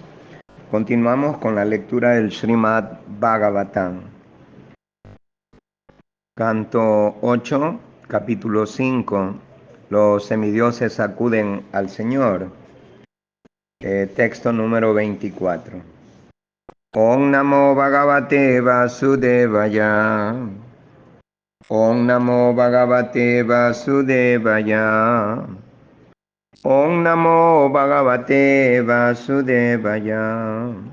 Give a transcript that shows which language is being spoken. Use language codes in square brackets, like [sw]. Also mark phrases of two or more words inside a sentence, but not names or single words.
[es] Continuamos con la lectura del Srimad Bhagavatam. Canto 8, capítulo 5. Los semidioses acuden al Señor. Texto número 24. [sa] Om Namo Bhagavate Vasudevaya. Om Namo Bhagavate Vasudevaya. Om Namo Bhagavate Vasudevaya.